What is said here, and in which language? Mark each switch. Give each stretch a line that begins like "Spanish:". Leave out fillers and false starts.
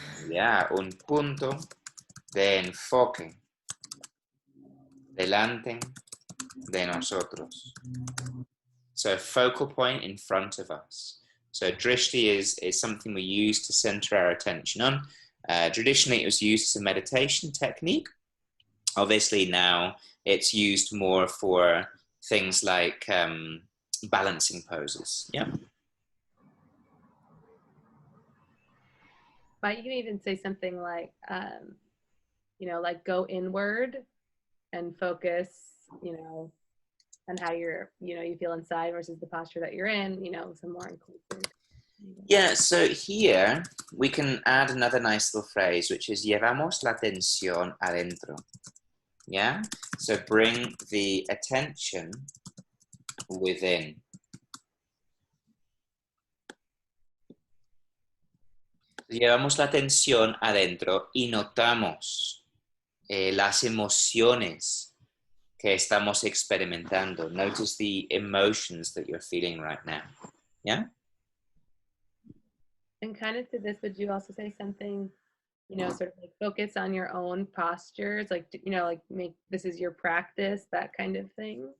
Spanish: Ya, un punto de enfoque delante de nosotros.
English: So a focal point in front of us. So drishti is something we use to center our attention on. Traditionally, it was used as a meditation technique. Obviously, now it's used more for things like balancing poses. Yeah. But you can even say something like, you know, like go inward and focus, you know, on how you're, you know, you feel inside versus the posture that you're in, you know, some more inclusive. Yeah, so here we can add another nice little phrase, which is
Spanish: llevamos la atención adentro.
English: Yeah, so bring the attention within.
Spanish: Llevamos la atención adentro y notamos las emociones que estamos experimentando.
English: Notice the emotions that you're feeling right now. Yeah? And kind of to this, would you also say something, you know, sort of like focus on your own postures, like, you know, like make this is your practice, that kind of thing?